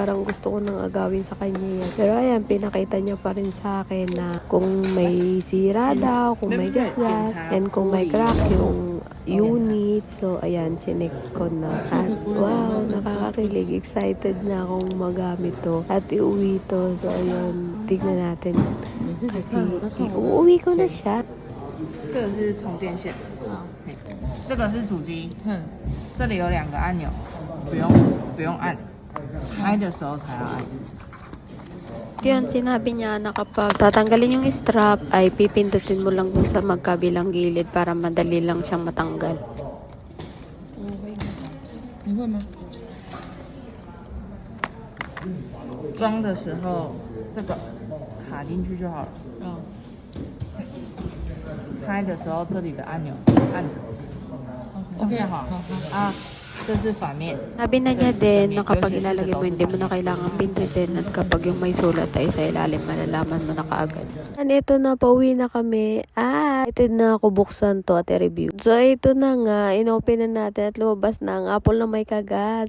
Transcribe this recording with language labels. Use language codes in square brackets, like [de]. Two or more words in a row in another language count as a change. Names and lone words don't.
[tl] Parang gusto ko nang agawin sa kanya yan. Pero ayan, pinakita niya pa rin sa akin na kung may sira daw, kung may gasgas, and kung may crack yung unit. So, ayan, chinek ko na. At wow, nakakakilig. Excited na akong magamit to at iuwi to. So, ayun, tignan natin. Kasi iuwi ko na siya. [zh] 这个是充电线，这个是主机，这里有2个按钮，不用按，拆的时候才要按。 [tl] Yun, sinabi niya na kapag tatanggalin yung strap ay pipindutin mo lang dun sa magkabilang gilid para madali lang siyang matanggal. [zh] 你会吗？装的时候这个卡进去就好了。拆的时候这里的按钮按着。OK 好啊，这是反面。 [tl] Sabi na niya din na kapag ilalagay mo, hindi mo na kailangan pindutin at kapag yung may sulat ay sa ilalim, malalaman mo na kaagad. And ito na, pauwi na kami. Excited na ako buksan to at i-review. So, ito na nga, inopen na natin at lumabas na ang Apple na may kagat.